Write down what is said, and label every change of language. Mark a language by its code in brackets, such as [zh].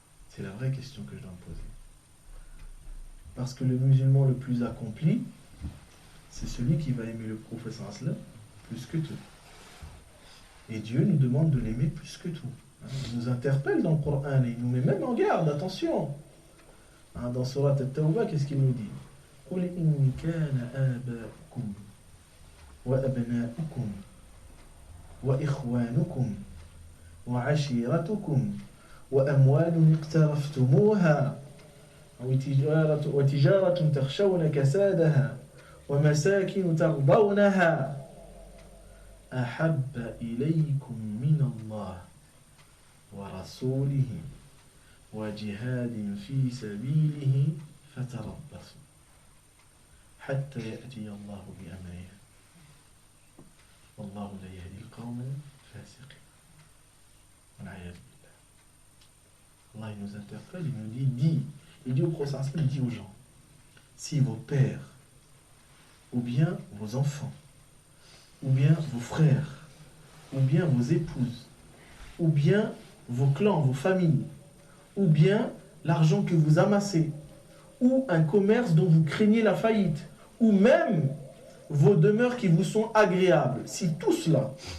[fr] C'est la vraie question que je dois me poser. Parce que le musulman le plus accompli, c'est celui qui va aimer le prophète plus que tout. Et Dieu nous demande de l'aimer plus que tout. Il nous interpelle dans le Coran et il nous met même en garde, attention. Dans Surat At-Tawbah, qu'est-ce qu'il nous dit? [ar] قُلْ إِنِّ كَانَ آبَاؤُكُمْ وَأَبْنَاؤُكُمْ وَإِخْوَانُكُمْ وَعَشِيرَتُكُمْ وَأَمْوَالٌ اقْتَرَفْتُمُوهَا وتجارة تخشون كسادها ومساكن ترضونها أحب إليكم من الله ورسوله وجهاد في سبيله فتربصوا حتى يأتي الله بأمره والله لا يهدي القوم الفاسقين والعياذ بالله. [fr] Allah il nous interpelle, il nous dit au prophète, il dit aux gens, si vos pères, ou bien vos enfants, ou bien vos frères, ou bien vos épouses, ou bien vos clans, vos familles, ou bien l'argent que vous amassez, ou un commerce dont vous craignez la faillite, ou même vos demeures qui vous sont agréables, si tout cela,